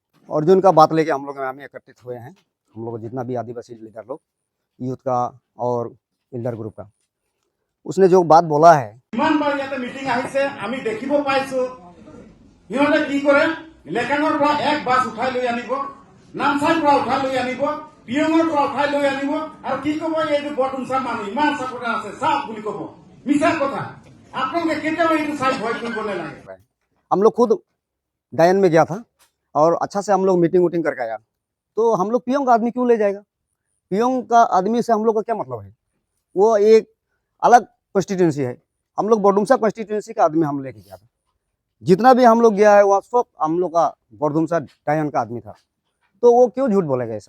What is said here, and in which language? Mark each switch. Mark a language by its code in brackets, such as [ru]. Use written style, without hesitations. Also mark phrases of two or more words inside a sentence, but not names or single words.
[hi] अर्जुन का बात लेके हम लोग में एकत्रित हुए हैं। हम लोग जितना भी आदिवासी लीडर लोग यूथ का और [en] elder group [hi] का, उसने जो बात बोला है [as] ইমান বাৰ ইয়াতে মিটিং আহিছে আমি দেখিব পাইছো সিহঁতে কি কৰে লেকাঙৰ পৰা এক বাছ উঠাই লৈ আনিব নামচাইৰ পৰা উঠাই লৈ আনিব পিয়ঙৰ পৰা উঠাই লৈ আনিব আৰু কি ক'ব এইটো বটুমচা মানুহ ইমান চাকৰি আছে চাওক বুলি ক'ব মিছা কথা আপোনালোকে কেতিয়াও এইটো চাই ভয় কৰিব নালাগে। [hi] हम लोग खुद गायन में गया था और अच्छा से हम लोग मीटिंग वूटिंग करके आया, तो हम लोग पीएम का आदमी क्यों ले जाएगा? पीएम का आदमी से हम लोग का क्या मतलब है? वो एक अलग कॉन्स्टिट्यूंसी है, हम लोग बड़डुमसा कॉन्स्टिट्यूंसी का आदमी हम लेके गया था। जितना भी हम लोग गया है वहाँ सब हम लोग का बड़डुमसा डायन का आदमी था, तो वो क्यों झूठ बोलेगा ऐसा?